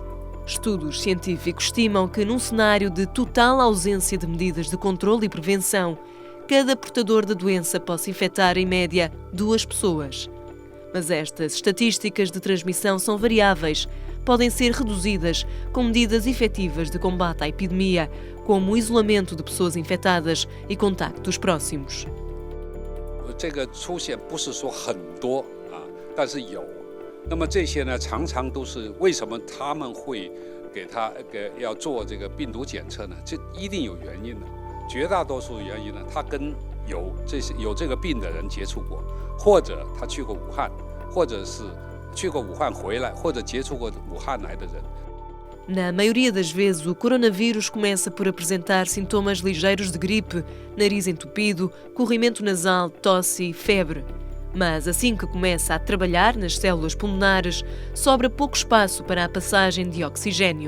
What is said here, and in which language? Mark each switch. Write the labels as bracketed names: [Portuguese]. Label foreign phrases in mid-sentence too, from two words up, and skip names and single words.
[Portuguese] Estudos científicos estimam que, num cenário de total ausência de medidas de controle e prevenção, cada portador da doença possa infectar, em média, 2 pessoas. Mas estas estatísticas de transmissão são variáveis, podem ser reduzidas com medidas efetivas de combate à epidemia, como o isolamento de pessoas infectadas e contactos próximos. [Chinese] 这个出现不是说很多但是有。那么这些呢，常常都是为什么他们会要做这个病毒检测呢？这一定有原因的。绝大多数原因呢，他跟有这个病的人接触过，或者他去过武汉，或者是去过武汉回来，或者接触过武汉来的人。 [Portuguese] Na maioria das vezes, o coronavírus começa por apresentar sintomas ligeiros de gripe, nariz entupido, corrimento nasal, tosse e febre. Mas assim que começa a trabalhar nas células pulmonares, sobra pouco espaço para a passagem de oxigênio.